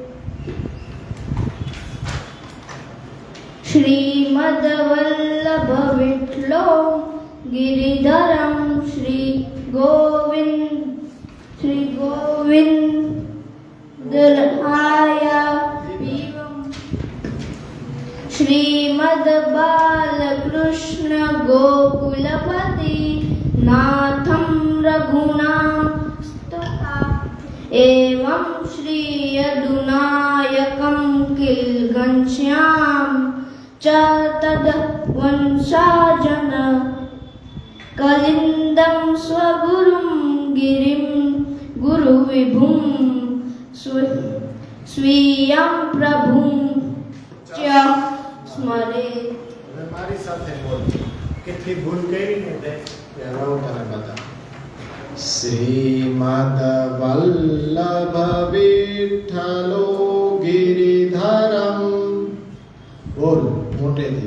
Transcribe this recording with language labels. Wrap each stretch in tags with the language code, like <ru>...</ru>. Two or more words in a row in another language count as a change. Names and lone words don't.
<sa>શ્રીમદ વલ્લભ વિઠ્ઠલો ગિરિધરમ શ્રી ગોવિંદ રાયાભિદમ શ્રીમદ બાલકૃષ્ણ ગોકુલપતિ નાથમ રઘૂણાંસ્તથા એવં શ્રીયદુનાયકં घनश्याम च तद्वंशाजन कलिन्दं स्वगुरुं गिरिं गुरुविभुं स्वीयं प्रभुं च स्मरेत्।</sa> <gu>હવે મારી સાથે બોલ કેટલી ભૂલ કરી ને તે હું તને બતા.</gu> <sa>શ્રીમદ વલ્લભ વિઠ્ઠલો ગિરિધરમ,</sa> <gu>બોલ મોટેથી.</gu>